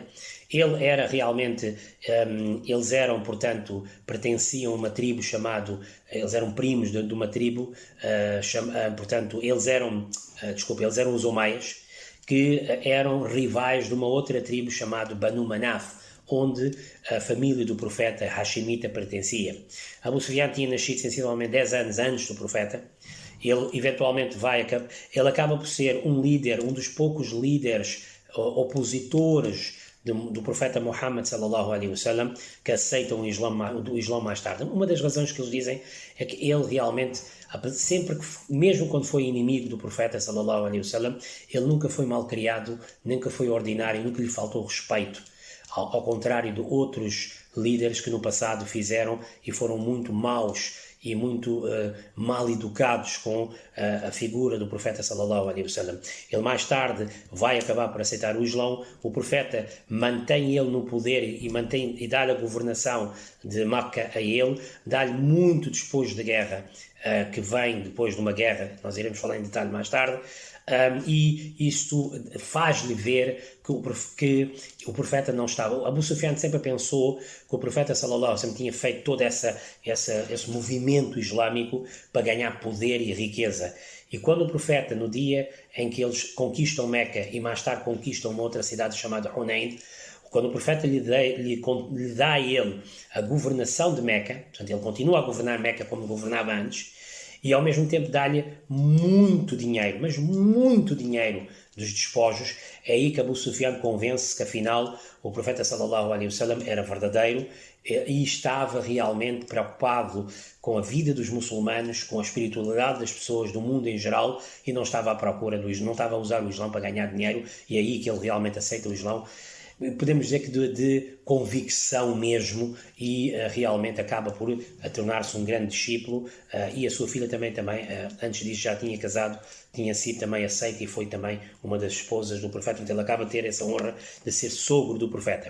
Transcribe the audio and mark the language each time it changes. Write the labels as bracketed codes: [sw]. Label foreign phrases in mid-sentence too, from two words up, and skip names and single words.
[pt] Ele era realmente, eles eram, portanto, pertenciam a uma tribo eles eram primos de uma tribo, portanto, eles eram os Umayas, que eram rivais de uma outra tribo chamada Banu Manaf, onde a família do profeta Hashimita pertencia. Abu Sufyan tinha nascido sensivelmente 10 anos antes do profeta. Ele eventualmente ele acaba por ser um líder, um dos poucos líderes opositores do profeta Muhammad [ar] صلى الله عليه وسلم, [pt] que aceitam o Islão mais tarde. Uma das razões que eles dizem é que ele realmente, mesmo quando foi inimigo do profeta [ar] صلى الله عليه وسلم, [pt] ele nunca foi mal criado, nunca foi ordinário, nunca lhe faltou respeito. Ao contrário de outros líderes que no passado fizeram e foram muito maus e muito mal educados com a figura do profeta [ar] صلى الله عليه وسلم. [pt] Ele mais tarde vai acabar por aceitar o Islão. O profeta mantém ele no poder e dá-lhe a governação de Meca a ele, dá-lhe muito despojo de guerra, que vem depois de uma guerra, nós iremos falar em detalhe mais tarde. E isto faz-lhe ver que o profeta não estava. Abu Sufyan sempre pensou que o profeta sallallahu alaihi wasallam tinha feito todo esse movimento islâmico para ganhar poder e riqueza. E quando o profeta, no dia em que eles conquistam Meca e mais tarde conquistam uma outra cidade chamada Hunayn, quando o profeta lhe dá a ele a governação de Meca, portanto ele continua a governar Meca como governava antes, e ao mesmo tempo dá-lhe muito dinheiro, mas muito dinheiro dos despojos, é aí que Abu Sufyan convence que afinal o profeta [ar] صلى الله عليه وسلم [pt] era verdadeiro e estava realmente preocupado com a vida dos muçulmanos, com a espiritualidade das pessoas do mundo em geral, e não estava à procura não estava a usar o Islão para ganhar dinheiro, e é aí que ele realmente aceita o Islão. Podemos dizer que de convicção mesmo, e realmente acaba por tornar-se um grande discípulo, e a sua filha também, antes disso já tinha casado, tinha sido também aceita e foi também uma das esposas do profeta, então ele acaba de ter essa honra de ser sogro do profeta.